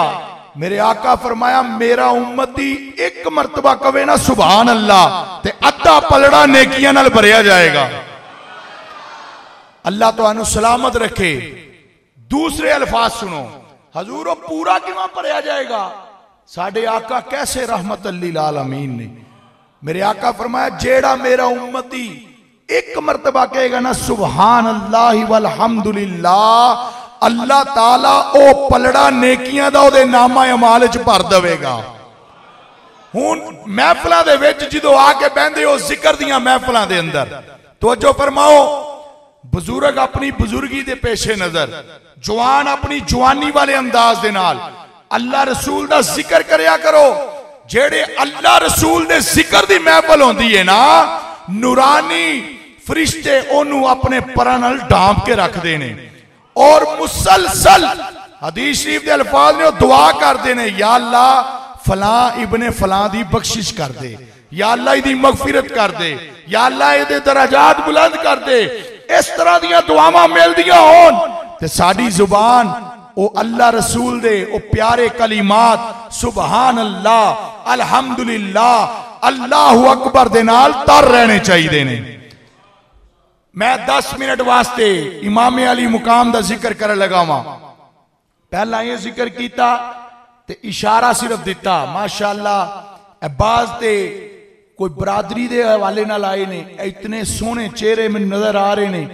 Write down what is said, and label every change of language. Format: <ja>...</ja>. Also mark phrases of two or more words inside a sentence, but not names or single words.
<pa>میرے آقا فرمایا میرا امتی ایک مرتبہ کہوے نا</pa> <ar>سبحان الله,</ar> <pa>تے ادھا پلڑا نیکیاں نال بھریا جائے گا. اللہ تہانوں سلامت رکھے۔ دوسرے الفاظ سنو، حضور پورا کویں بھریا جائے گا? ساڈے آقا کیسے</pa> <ar>رحمة للعالمين</ar> <pa>نے. میرے آقا فرمایا جیڑا میرا امتی ایک مرتبہ کہے گا نا</pa> <ar>سبحان الله والحمد لله,</ar> <pa>اللہ تالا او پلڑا نیکیاں دا اودے نامہ اعمال چ بھر دیوے گا. ہن محفلاں دے وچ جدوں آ کے بہندے ہو ذکر دیاں محفلاں دے اندر، توجہ فرماؤ، بزرگ اپنی بزرگی دے پیش نظر، جوان اپنی جوانی والے انداز دے نال اللہ رسول دا ذکر کریا کرو. جیڑے اللہ رسول دے ذکر دی محفل ہوندی ہے نا، نورانی فرشتے اونوں اپنے پراں نال ڈھانپ کے رکھتے نے اور مسلسل حدیث شریف دے الفاظ نے دعا کرتے نے,</pa> <ar>يا الله</ar> <pa>فلاں ابن فلاں دی بخشش کر دے,</pa> <ar>يا الله</ar> <pa>ایہدی مغفرت کر دے,</pa> <ar>يا الله</ar> <pa>ایہدے درجات بلند کر دے. اس طرح دیاں دعاواں ملدیاں ہون تے ساڈی زبان او اللہ رسول دے او پیارے کلمات</pa> <ar>سبحان الله الحمد لله الله أكبر</ar> <pa>دے نال تر رہنے چاہیے نے. میں 10 منٹ واسطے امام علی مقام دا ذکر کر لگاواں. پہلا یہ ذکر کیا تے اشارہ صرف دتا، ماشاءاللہ عباس تے کوئی برادری دے حوالے نال آئے نے، اتنے سوہنے چہرے میں نظر آ رہے نے.</pa>